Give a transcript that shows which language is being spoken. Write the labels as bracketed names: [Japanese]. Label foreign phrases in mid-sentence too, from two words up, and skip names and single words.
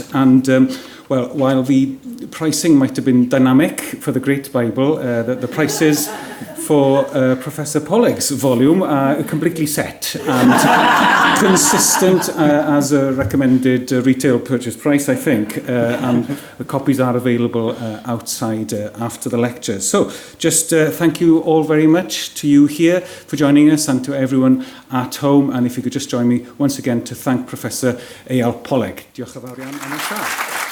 [English] And well, while the pricing might have been dynamic for the Great Bible, the prices for Professor Poleg's volume are completely set and consistent as a recommended retail purchase price, I think, and the copies are available outside after the lecture. So just thank you all very much to you here for joining us, and to everyone at home. And if you could just join me once again to thank Professor Eyal Poleg. [Welsh] Diolch yn fawr iawn am y siarad.